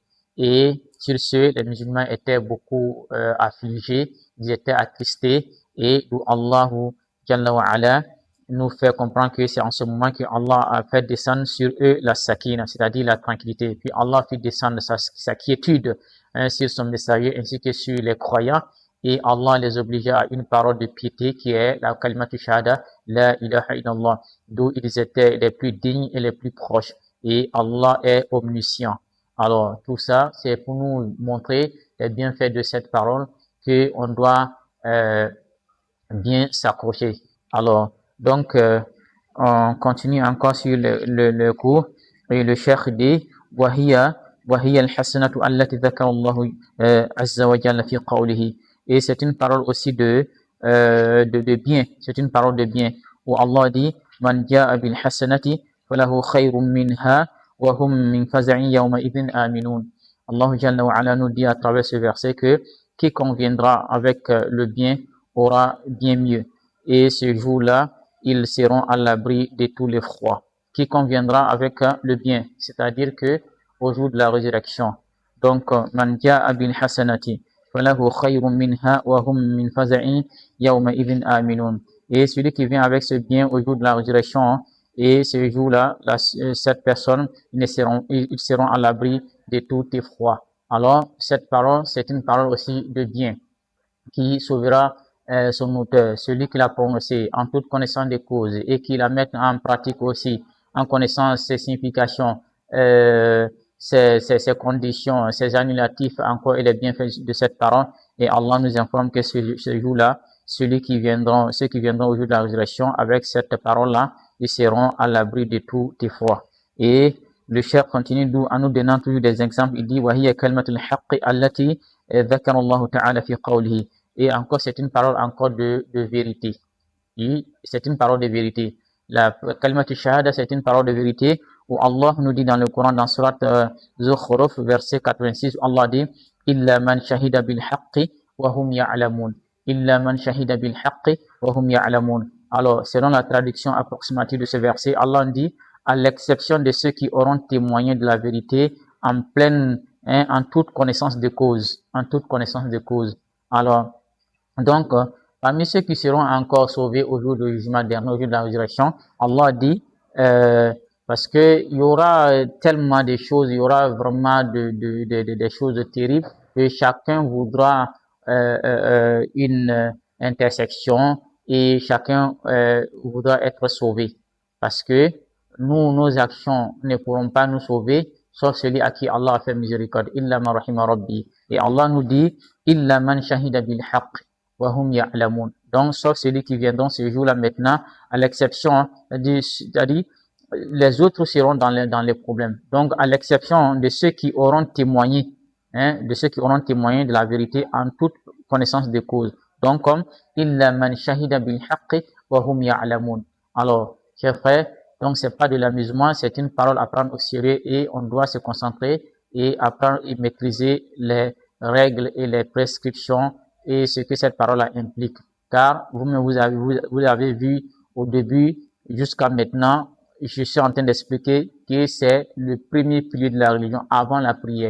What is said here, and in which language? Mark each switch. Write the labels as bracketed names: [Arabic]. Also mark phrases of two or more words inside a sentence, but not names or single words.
[French] Et sur ce, les musulmans étaient beaucoup affligés, ils étaient attristés, et où Allah [Arabic] جل وعلا [French] nous fait comprendre que c'est en ce moment que Allah a fait descendre sur eux la sakina, c'est-à-dire la tranquillité. Puis Allah fait descendre sa quiétude sur son messager ainsi que sur les croyants. Et Allah les obligea à une parole de piété qui est la [Arabic] كلمة شهادة، لا إله إلا الله, [French] d'où ils étaient les plus dignes et les plus proches. Et Allah est omniscient. Alors, tout ça, c'est pour nous montrer les bienfaits de cette parole que on doit bien s'accrocher. Alors, donc, on continue encore sur le cours. Et le cheikh dit, [Arabic] وهي الحسنة التي ذكر الله عز وجل في قوله. [French] Et c'est une parole aussi de bien. C'est une parole de bien. Où Allah dit, [Arabic] من جاء بالحسنة فله خير منها وهم من فزع يومئذ آمنون. [French] Allah [Arabic] جل وعلا [French] nous dit à travers ce verset que quiconque viendra avec le bien aura bien mieux. Et ce jour-là, ils seront à l'abri de tous les froids. Quiconque viendra avec le bien, c'est-à-dire que au jour de la résurrection. Donc, [Arabic] من جاء بالحسنة فله خير منها وهم من فزع يومئذ آمنون. [French] Et celui qui vient avec ce bien au jour de la résurrection, et ce jour-là, cette personne, ils seront à l'abri de tout effroi. Alors, cette parole, c'est une parole aussi de bien qui sauvera son auteur, celui qui l'a prononcé en toute connaissance des causes et qui la met en pratique aussi en connaissant ses significations, ses conditions, ses annulatifs encore et les bienfaits de cette parole. Et Allah nous informe que ce jour-là, ceux qui viendront au jour de la résurrection avec cette parole-là, ils seront à l'abri de tout effroi. Et le cheikh continue en nous donnant toujours des exemples. Il dit [Arabic] وَهِيَ كَلْمَةُ الْحَقِّ الَّتِي ذَكَرَ اللَّهُ تَعَالَى فِي قَوْلِهِ. [French] Et encore, c'est une parole encore de vérité. C'est une parole de vérité. La [Arabic] كلمة شهادة, [French] c'est une parole de vérité où Allah nous dit dans le Coran, dans surat Zukhruf, verset 86, Allah dit [Arabic] إِلَّا مَنْ شَهِدَ بِالْحَقِّ وَهُمْ يَعْلَمُونَ إِلَّا مَنْ شَهِدَ بِالْحَقِّ وَهُمْ يَعْلَمُونَ. [French] Alors, selon la traduction approximative de ce verset, Allah dit à l'exception de ceux qui auront témoigné de la vérité en pleine, en toute connaissance de cause, en toute connaissance de cause. Alors, donc, parmi ceux qui seront encore sauvés au jour du jugement dernier, au jour de la résurrection, Allah dit, parce que il y aura tellement de choses, il y aura vraiment des choses terribles que chacun voudra une intersection et chacun voudra être sauvé. Parce que nous, nos actions ne pourront pas nous sauver, sauf celui à qui Allah a fait miséricorde. [Arabic] إلا من رحم ربي. [French] Et Allah nous dit, [Arabic] إلا من شهد بالحق. [French] Donc, sauf celui qui vient dans ce jour-là maintenant, à l'exception, c'est-à-dire, les autres seront dans les problèmes. Donc, à l'exception de ceux qui auront témoigné, de ceux qui auront témoigné de la vérité en toute connaissance de cause. Donc, comme, [Arabic] إلا من شهد بالحق وهم يعلمون. [French] Alors, chers frères, donc c'est pas de l'amusement, c'est une parole à prendre au sérieux et on doit se concentrer et apprendre et maîtriser les règles et les prescriptions et ce que cette parole implique. Car vous avez vu au début jusqu'à maintenant, je suis en train d'expliquer que c'est le premier pilier de la religion avant la prière.